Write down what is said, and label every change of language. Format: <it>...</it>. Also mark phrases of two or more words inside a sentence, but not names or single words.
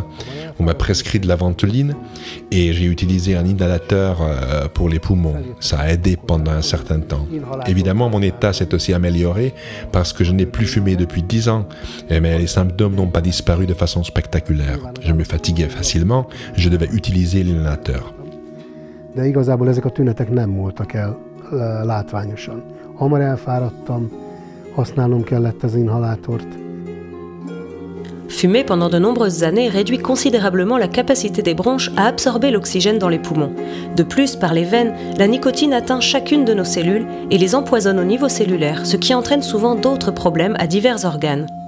<fr>On m'a prescrit de la ventoline et j'ai utilisé un inhalateur pour les poumons. Ça a aidé pendant un certain temps. Évidemment, mon état s'est aussi amélioré parce que je n'ai plus fumé depuis 10 ans, mais les symptômes n'ont pas disparu de façon spectaculaire. Je me fatiguais facilement, je devais utiliser l'inhalateur.</fr> <hu>De igazából ezek a tünetek nem múltak el látványosan. Hamar elfáradtam, használnom kellett az inhalátort.</hu> <fr>Fumer pendant de nombreuses années réduit considérablement la capacité des bronches à absorber l'oxygène dans les poumons. De plus, par les veines, la nicotine atteint chacune de nos cellules et les empoisonne au niveau cellulaire, ce qui entraîne souvent d'autres problèmes à divers organes.</fr>